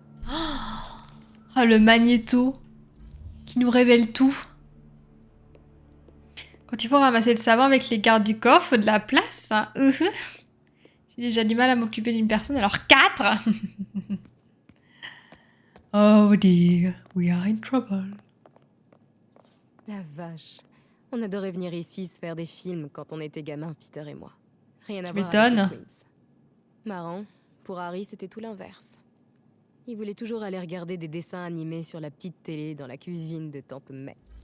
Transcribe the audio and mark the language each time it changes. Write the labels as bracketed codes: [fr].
[fr] Oh, le magnéto qui nous révèle tout. Quand il faut ramasser le savon avec les gardes du coffre, faut de la place. Hein. J'ai déjà du mal à m'occuper d'une personne, alors 4. [en] Oh dear, we are in trouble. [fr] La vache. On adorait venir ici se faire des films quand on était gamin, Peter et moi. Rien à voir avec les Queens. Marrant, pour Harry, c'était tout l'inverse. Il voulait toujours aller regarder des dessins animés sur la petite télé dans la cuisine de Tante May.